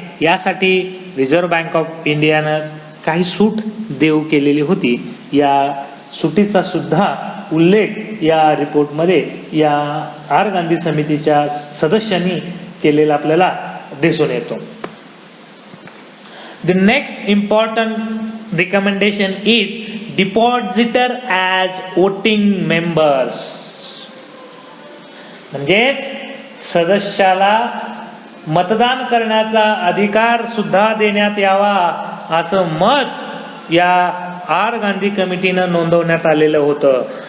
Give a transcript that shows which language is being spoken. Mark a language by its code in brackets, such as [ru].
[mr] यासाठी reserve bank of इंडियानं काही सूट देऊ केलेली होती. या सुटीचा सुद्धा उल्लेख या रिपोर्टमध्ये या आर गांधी समितीच्या सदस्यांनी केलेला आपल्याला दिसून येतो. [en] The next important recommendation is depositor as voting members. [mr] म्हणजेच सदस्याला मतदान करण्याचा अधिकार सुद्धा देण्यात यावा असं मत या आर गांधी कमिटीनं नोंदवण्यात आलेलं होतं.